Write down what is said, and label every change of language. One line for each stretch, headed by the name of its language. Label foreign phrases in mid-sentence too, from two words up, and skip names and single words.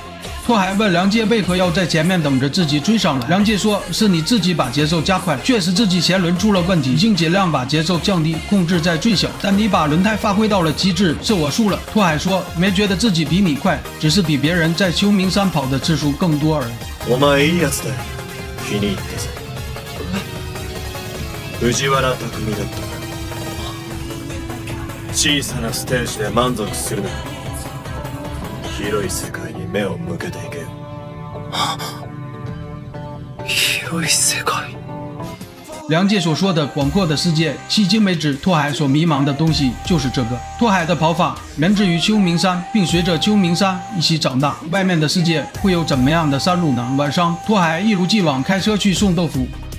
Chinese: 拓海问梁介为何要在前面等着自己追上来，梁介说是你自己把节奏加快，确实自己前轮出了问题，已经尽量把节奏降低，控制在最小，但你把轮胎发挥到了极致，是我输了。拓海说没觉得自己比你快，只是比别人在秋名山跑的次数更多而已。
Japanese: お前いいやつだよ。気に入ったぜ。藤原匠だったな。小さなステージで満足するな。広い世界に目を向けていけよ。広い世界。
Chinese: 梁介所说的广阔的世界，迄今为止拓海所迷茫的东西就是这个。拓海的跑法源自于秋名山，并随着秋名山一起长大。外面的世界会有怎么样的山路呢？晚上，拓海一如既往开车去送豆腐。